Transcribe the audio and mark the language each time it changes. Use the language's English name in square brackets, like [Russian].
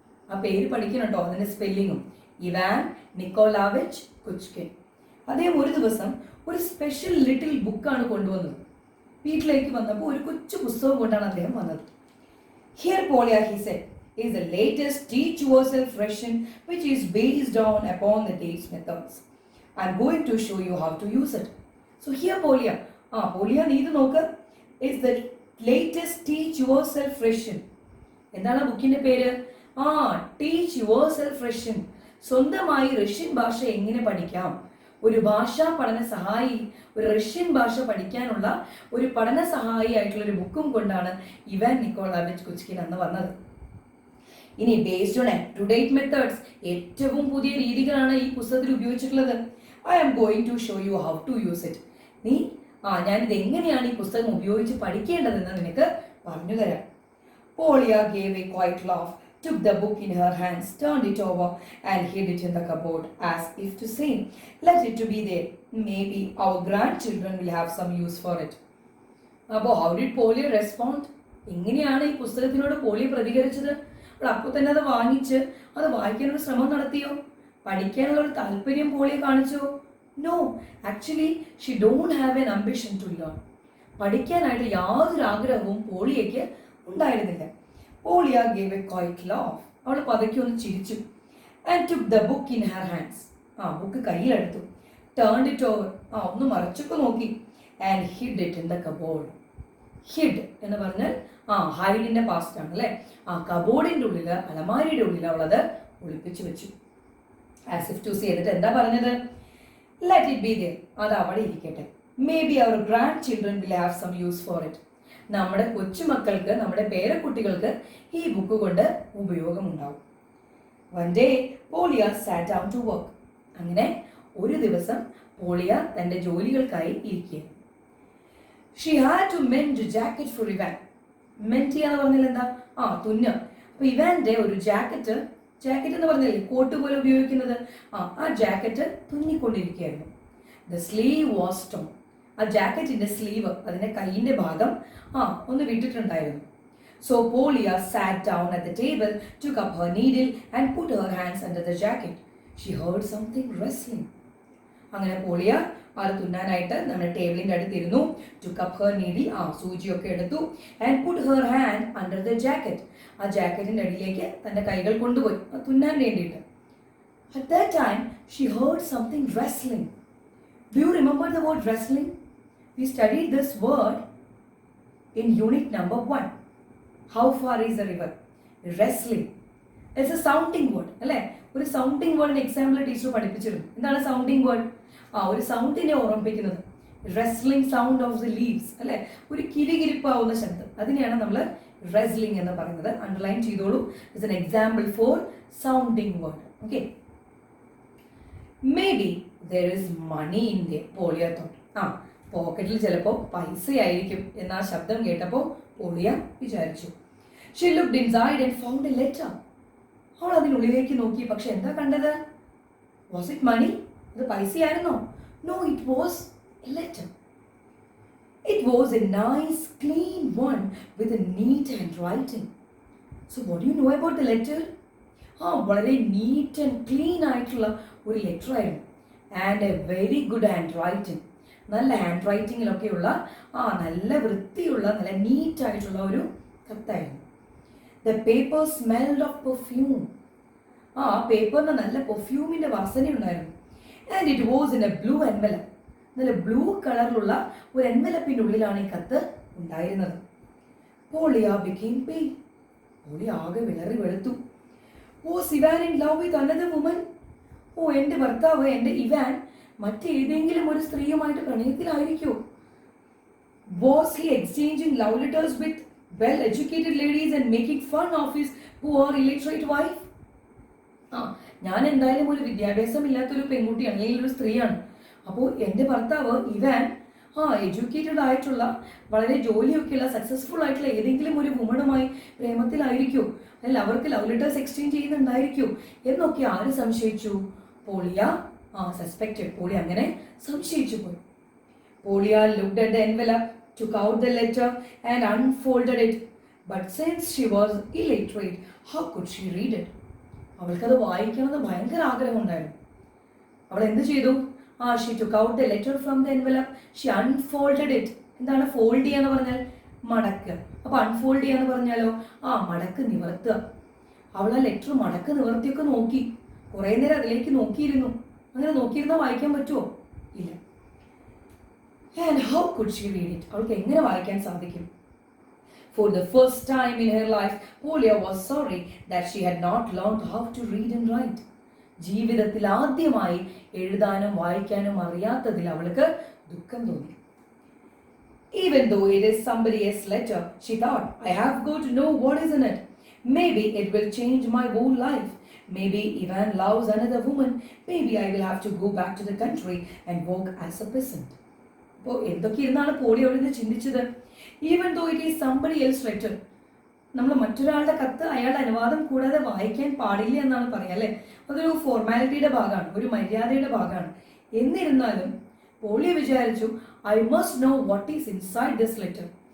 [Malayalam] ആ പേര് പഠിക്കണം കേട്ടോ, അതിന്റെ സ്പെല്ലിങ്ങും. Ivan Nikolayevich കുച്കിൻ. അദ്ദേഹം ഒരു ദിവസം ഒരു സ്പെഷ്യൽ ലിറ്റിൽ ബുക്കാണ് കൊണ്ടുവന്നത്. വീട്ടിലേക്ക് വന്നപ്പോൾ ഒരു കൊച്ചു പുസ്തകം കൊണ്ടാണ് അദ്ദേഹം വന്നത്. [English] Here, Polia, he said, is the latest teach yourself Russian, which is based upon the dates methods. I'm going to show you how to use it. So here, Polia, Polia, [Malayalam] നീ ഇത് നോക്ക്. [English] is the latest teach yourself Russian. [Malayalam] എന്താണ് ബുക്കിന്റെ പേര്? Teach your self Russian. സ്വന്തമായി Russian ഭാഷ എങ്ങനെ പഠിക്കാം? ഒരു ഭാഷാ പഠന സഹായി, ഒരു റഷ്യൻ ഭാഷ പഠിക്കാനുള്ള ഒരു പഠന സഹായി ആയിട്ടുള്ള ഒരു ബുക്കും കൊണ്ടാണ് ഇവാൻ നിക്കോളാവിച്ച് കുച്കിൻ അന്ന് വന്നത്. ഇനി [English] based on up to date methods, [Malayalam] ഏറ്റവും പുതിയ രീതികളാണ് ഈ പുസ്തകത്തിൽ ഉപയോഗിച്ചിട്ടുള്ളത്. [English] I am going to show you how to use it. [Malayalam] ഞാനിത് എങ്ങനെയാണ് ഈ പുസ്തകം ഉപയോഗിച്ച് പഠിക്കേണ്ടതെന്ന് നിനക്ക് പറഞ്ഞു തരാം. [English] Polia gave a quiet laugh, took the book in her hands, turned it over and hid it in the cupboard as if to say, let it to be there. Maybe our grandchildren will have some use for it. അപ്പോൾ how did Polia respond? [Malayalam] എങ്ങനെയാണ് ഈ പുസ്തകത്തിനോട് പോളിയ പ്രതികരിച്ചത്? അപ്പോൾ തന്നെ അത് വാങ്ങിച്ച് അത് വായിക്കാനുള്ള ശ്രമം നടത്തിയോ? പഠിക്കാനുള്ള ഒരു താല്പര്യം പോളിയ കാണിച്ചോ? [English] No, actually she don't have an ambition to learn. [Malayalam] പഠിക്കാനായിട്ട് യാതൊരു ആഗ്രഹവും പോളിയയ്ക്ക് ഉണ്ടായിരുന്നില്ല. [English] Polia gave a quiet laugh. [Malayalam] അവൾ പതുക്കെ ഒന്ന് ചിരിച്ചു. [English] And took the book in her hands. [Malayalam] Book കയ്യിലെടുത്തു. [English] Turned it over. [Malayalam] ഒന്ന് മറിച്ചൊക്കെ നോക്കി. [English] And hid it in the cupboard. [Malayalam] Hid എന്ന് പറഞ്ഞാൽ ഹൈഡിന്റെ പാസ്റ്റ് ആണ് അല്ലേ? കബോർഡിന്റെ ഉള്ളിൽ, അലമാരിയുടെ ഉള്ളിൽ അവളത് ഒളിപ്പിച്ചു വെച്ചു. ആസ് ഇഫ് ടു സേ എന്നിട്ട് എന്താ പറഞ്ഞത്? [English] let it be there, [Malayalam] അത് അവിടെ ഇരിക്കട്ടെ. [English] Maybe our grandchildren will have some use for it. [Malayalam] നമ്മുടെ കൊച്ചുമക്കൾക്ക്, നമ്മുടെ പേരക്കുട്ടികൾക്ക് ഈ ബുക്ക് കൊണ്ട് ഉപയോഗമുണ്ടാവും. [English] One day Polia sat down to work. [Malayalam] അങ്ങനെ ഒരു ദിവസം പോളിയ തന്റെ ജോലികൾക്കായി ഇരിക്കുകയാണ്. [English] She had to mend jacket for Ivan. [Malayalam] Meant ചെയ്യാന്ന് പറഞ്ഞാൽ എന്താ? തുന്ന. അപ്പൊ ഇവാന്റെ ഒരു ജാക്കറ്റ് എന്ന് പറഞ്ഞാൽ കോട്ട് പോലെ ഉപയോഗിക്കുന്നത്, ആ jacket തുന്നിക്കൊണ്ടിരിക്കുകയായിരുന്നു. [English] The sleeve was torn. [Malayalam] ആ ജാക്കറ്റിന്റെ സ്ലീവ്, അതിന്റെ കൈയിന്റെ ഭാഗം ഒന്ന് വിട്ടിട്ടുണ്ടായിരുന്നു. [English] So Polya sat down at the table, took up her needle and put her hands under the jacket. She heard something rustling. [Malayalam] അങ്ങനെ പോളിയ അത് തുന്നാനായിട്ട് നമ്മുടെ ടേബിളിന്റെ അടുത്തിരുന്നു. [English] took up her needle, [Malayalam] സൂചിയൊക്കെ എടുത്തു. [English] and put her hand under the jacket. [Malayalam] ആ ജാക്കറ്റിന്റെ അടിയിലേക്ക് തന്റെ കൈകൾ കൊണ്ടുപോയി തുന്നാൻ വേണ്ടിയിട്ട്. [English] At that time she heard something rustling. Do you remember the word rustling? We studied this word in unit number 1. How far is the river? Wrestling. It's a sounding word, അല്ലേ? [Malayalam] ഒരു sounding വേർഡിന് example teacher പഠിപ്പിച്ചിരുന്നു. എന്താണ് sounding word? ഒരു സൗണ്ടിനെ ഓർമ്മിപ്പിക്കുന്നത്. [English] rustling sound of the leaves, [Malayalam] അല്ലെ? ഒരു കിരികിരിപ്പാവുന്ന ശബ്ദം, അതിനെയാണ് നമ്മൾ റെസ്ലിംഗ് എന്ന് പറയുന്നത്. അണ്ടർലൈൻ ചെയ്തോളൂ. [English] It's an example for sounding word. Okay. Maybe there is money in the Polia thought. [Malayalam] പോക്കറ്റിൽ ചിലപ്പോൾ പൈസയായിരിക്കും എന്ന ആ ശബ്ദം കേട്ടപ്പോൾ പോളിയ വിചാരിച്ചു. [English] She looked inside and found a letter. [Malayalam] അവൾ അതിനുള്ളിലേക്ക് നോക്കി, പക്ഷെ എന്താ കണ്ടത്? [English] Was it money? [Malayalam] ഇത് പൈസയായിരുന്നോ? [English] No, it was a letter. It was a nice clean one with a neat handwriting. So what do you know about the letter? [Malayalam] വളരെ neat and clean ആയിട്ടുള്ള ഒരു letter ആയിരുന്നു. [English] And a very good handwriting. [Malayalam] നല്ല hand റൈറ്റിങ്ങിലൊക്കെയുള്ള നല്ല വൃത്തിയുള്ള നല്ല NEET ആയിട്ടുള്ള ഒരു കത്തായിരുന്നു. [English] The paper smelled of perfume. [Malayalam] പേപ്പറിന് നല്ല പെർഫ്യൂമിന്റെ വാസന ഉണ്ടായിരുന്നു. [English] And it was in a blue envelope. [Malayalam] നല്ല ബ്ലൂ കളറിലുള്ള ഒരു എൻവലപ്പിന്റെ ഉള്ളിലാണ് ഈ കത്ത് ഉണ്ടായിരുന്നത്. പോളിയ [English] became pale. [Malayalam] പോളിയ ആകെ വിളറി വെളുത്തു. [English] Was Ivan in love with another woman? [Malayalam] എന്റെ ഭർത്താവ്, എന്റെ ഇവാൻ മറ്റേതെങ്കിലും ഒരു സ്ത്രീയുമായിട്ട് പ്രണയത്തിലായിരിക്കോ? [English] Was he exchanging love letters with well-educated ladies and making fun of his poor illiterate wife? [Malayalam] ഞാൻ എന്തായാലും ഒരു വിദ്യാഭ്യാസം ഇല്ലാത്തൊരു പെൺകുട്ടിയാണ്, അല്ലെങ്കിൽ ഒരു സ്ത്രീയാണ്. അപ്പോൾ എൻ്റെ ഭർത്താവ് ഇവാൻ എഡ്യൂക്കേറ്റഡ് ആയിട്ടുള്ള വളരെ ജോലിയൊക്കെയുള്ള സക്സസ്ഫുൾ ആയിട്ടുള്ള ഏതെങ്കിലും ഒരു വുമണുമായി പ്രേമത്തിലായിരിക്കും, അല്ലെങ്കിൽ അവർക്ക് ലവ് ലെറ്റേഴ്സ് എക്സ്ചേഞ്ച് ചെയ്യുന്നുണ്ടായിരിക്കും എന്നൊക്കെ ആര് സംശയിച്ചു? പോളിയ സസ്പെക്റ്റഡ്. പോളിയ അങ്ങനെ സംശയിച്ചു പോയി. [English] പോളിയ looked at the envelope, took out the letter and unfolded it. But since she was illiterate, how could she read it? [Malayalam] അവൾക്കത് വായിക്കണമെന്ന് ഭയങ്കര ആഗ്രഹം ഉണ്ടായിരുന്നു. അവൾ എന്ത് ചെയ്തു? [English] She took out the letter from the envelope. She unfolded it. [Malayalam] എന്താണ് fold ചെയ്യാന്ന് പറഞ്ഞാൽ? മടക്കുക. അപ്പൊ അൺഫോൾഡ് ചെയ്യാന്ന് പറഞ്ഞാലോ? മടക്ക് നിവർത്തുക. അവൾ ആ ലെറ്റർ മടക്ക് നിവർത്തിയൊക്കെ നോക്കി. കുറെ നേരം അതിലേക്ക് നോക്കിയിരുന്നു. അങ്ങനെ നോക്കിയിരുന്നാൽ വായിക്കാൻ പറ്റുമോ? ഇല്ല. [English] And how could she read it? [Malayalam] അവൾക്ക് എങ്ങനെ വായിക്കാൻ സാധിക്കും? [English] For the first time in her life, Polya was sorry that she had not learned how to read and write. [Malayalam] ജീവിതത്തിൽ ആദ്യമായി എഴുതാനും വായിക്കാനും അറിയാത്തതിൽ അവൾക്ക് ദുഃഖം തോന്നി. [English] Even though it is somebody else's letter, she thought, I have got to know what is in it. Maybe it will change my whole life. Maybe Ivan loves another woman. Maybe I will have to go back to the country and work as a peasant. [Malayalam] അപ്പോൾ എന്തൊക്കെ ഇരുന്നാണ് poly അവിടെ നിന്ന് ചിന്തിച്ചത്? [English] Even though it is somebody else letter. [Malayalam] നമ്മൾ മറ്റൊരാളുടെ കത്ത് അയാളുടെ അനുവാദം കൂടാതെ വായിക്കാൻ പാടില്ല എന്നാണ് പറയുക, അല്ലേ? അതൊരു ഫോർമാലിറ്റിയുടെ ഭാഗമാണ്, ഒരു മര്യാദയുടെ ഭാഗമാണ്. എന്നിരുന്നാലും പോളി വിചാരിച്ചു, [English] I must know what is inside this letter.